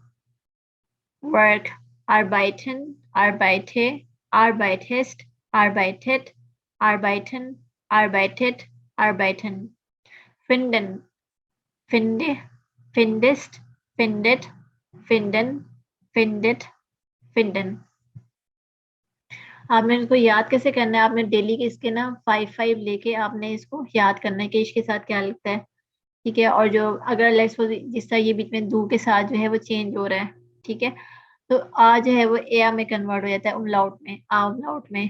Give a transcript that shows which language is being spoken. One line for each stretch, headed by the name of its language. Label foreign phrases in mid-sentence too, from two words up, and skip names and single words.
German: Work, arbeiten, arbeite, arbeitest, arbeitet, arbeiten, arbeitet, arbeiten। Finden, finde, findest, findet, finden, findet, finden।
Hindi: आपने इसको याद कैसे करना है? आपने डेली के इसके ना 5 लेके आपने इसको याद करना है कि इसके साथ क्या लगता है। ठीक है, और जो अगर
English: let's suppose
Hindi: जिस तरह ये बीच में दू के साथ जो है वो चेंज हो रहा है, ठीक है, तो आ जो है वो ए में कन्वर्ट हो जाता है उमलाउट में, आ उमलाउट में।